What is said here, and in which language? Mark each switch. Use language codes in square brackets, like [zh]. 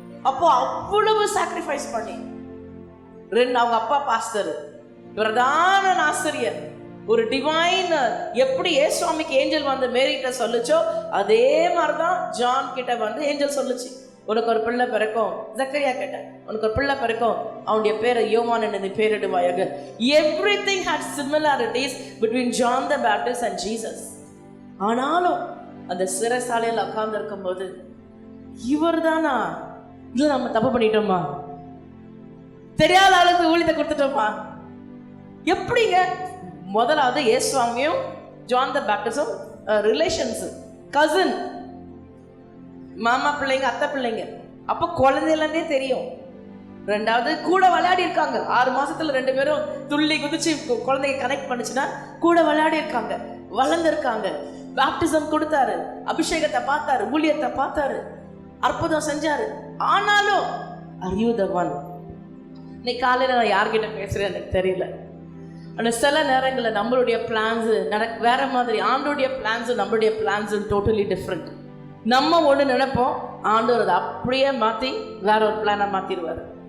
[ta] அப்போ அவ்வளவு சாக்ரிஃபைஸ் பண்ணி அவங்க அப்பா பாஸ்டர், பிரதான ஆசிரியர், ஒரு டிவைன், எப்படி ஏசுவாமிக்கு ஏஞ்சல் வந்து மேரிட்ட சொல்லுச்சோ அதே மாதிரிதான் ஜான் கிட்ட வந்து ஏஞ்சல் சொல்லுச்சு, உனக்கு ஒரு பிள்ளை பிறக்கும். ஜக்கரியா கேட்ட, உனக்கு ஒரு பிள்ளை பிறக்கும், அவனுடைய பேரை யோவான் என்று பேரிடுவாயாக. [en] Everything had similarities between John the Baptist and Jesus. [ta] ஆனாலும் அந்த சிறைசாலையில் உட்கார்ந்து இருக்கும் போது இவர் தானா, இல்ல நம்ம தப்பு பண்ணிட்டோமா, தெரியாத ஆளுக்கு ஊழியத்தை கொடுத்துட்டோமா, எப்படிங்க? முதலாவது இயேசுவாமியும் ஜான் த பேப்டிஸ்டும் ரிலேஷன்ஸ், கசின், மாமா பிள்ளைங்க, அத்தை பிள்ளைங்க. அப்போ குழந்தையிலேருந்தே தெரியும். ரெண்டாவது கூட விளையாடி இருக்காங்க. 6 மாசத்துல 2 பேரும் துள்ளி குதிச்சு குழந்தைங்க கனெக்ட் பண்ணுச்சுன்னா கூட விளையாடி இருக்காங்க, வளர்ந்துருக்காங்க. பேப்டிசம் கொடுத்தாரு, அபிஷேகத்தை பார்த்தாரு, ஊழியத்தை பார்த்தாரு, அற்புதம் செஞ்சாரு. ஆனாலும் [en] are you the one? [ta] இன்னைக்கு காலையில் நான் யார்கிட்ட பேசுறேன் எனக்கு தெரியல. ஆனால் சில நேரங்களில் நம்மளுடைய பிளான்ஸு வேற மாதிரி, ஆண்டோடைய பிளான்ஸு நம்மளுடைய பிளான்ஸு டோட்டலி டிஃப்ரெண்ட். நம்ம ஒன்று நினைப்போம், ஆண்டவர் அதை அப்படியே மாற்றி வேற ஒரு பிளானை மாற்றிடுவார்.